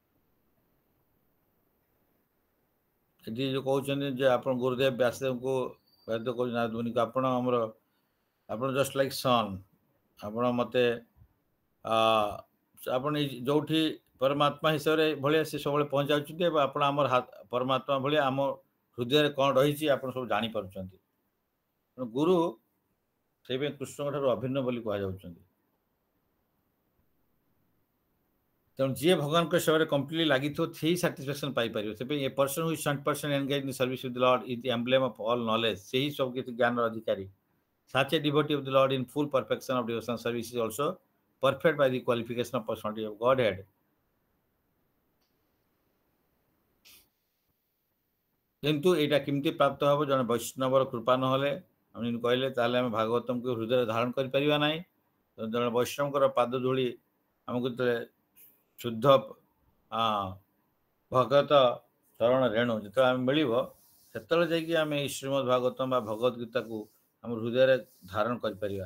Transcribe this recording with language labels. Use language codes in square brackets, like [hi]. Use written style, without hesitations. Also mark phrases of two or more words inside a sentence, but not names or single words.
[hi] जो कहते आप गुरुदेव व्यासदेव को [or] ପ୍ରାୟତଃ କହୁଛି ନାରଦ ମୁନିଙ୍କୁ ଆପଣ [en] just like sun, [or] ଆପଣ ମୋତେ ଆପଣ ଯୋଉଠି ପରମାତ୍ମା ହିସାବରେ ଭଳିଆ ସେ ସବୁବେଳେ ପହଞ୍ଚାଉଛନ୍ତି ଏବଂ ଆପଣ ଆମର ପରମାତ୍ମା ଭଳିଆ ଆମ ହୃଦୟରେ କ'ଣ ରହିଛି ଆପଣ ସବୁ ଜାଣିପାରୁଛନ୍ତି। ତେଣୁ ଗୁରୁ ସେଇପାଇଁ କୃଷ୍ଣଙ୍କ ଠାରୁ ଅଭିନ୍ନ ବୋଲି କୁହାଯାଉଛନ୍ତି। ତେଣୁ ଯିଏ ଭଗବାନଙ୍କ ସେବାରେ କମ୍ପ୍ଲିଟଲି ଲାଗିଥିବ ସେଇ ସାଟିସ୍ଫାକ୍ସନ୍ ପାଇପାରିବ। [en] ସେଥିପାଇଁ a person who is 100% engage in service with Lord is the emblem of all knowledge. [or] ସେହି ସବୁ କିଛି ଜ୍ଞାନର ଅଧିକାରୀ। [en] Such a devotee of the Lord in full perfection of devotional service is also perfect by the qualification of personality of Godhead. [or] କିନ୍ତୁ ଏଇଟା କେମିତି ପ୍ରାପ୍ତ ହେବ? ଜଣେ ବୈଷ୍ଣବର କୃପା ନହେଲେ, ଆମେ ଯେମିତି କହିଲେ, ତାହେଲେ ଆମେ ଭାଗବତଙ୍କୁ ହୃଦୟରେ ଧାରଣ କରିପାରିବା ନାହିଁ। ଜଣେ ବୈଷ୍ଣବଙ୍କର ପାଦ ଧୂଳି ଆମକୁ ଯେତେବେଳେ ଶୁଦ୍ଧ ଭଗତ ଚରଣ ରେଣୁ ଯେତେବେଳେ ଆମେ ମିଳିବ, ସେତେବେଳେ ଯାଇକି ଆମେ ଏଇ ଶ୍ରୀମଦ୍ ଭାଗବତମ୍ ବା ଭଗବତ ଗୀତାକୁ ଆମ ହୃଦୟରେ ଧାରଣ କରିପାରିବା।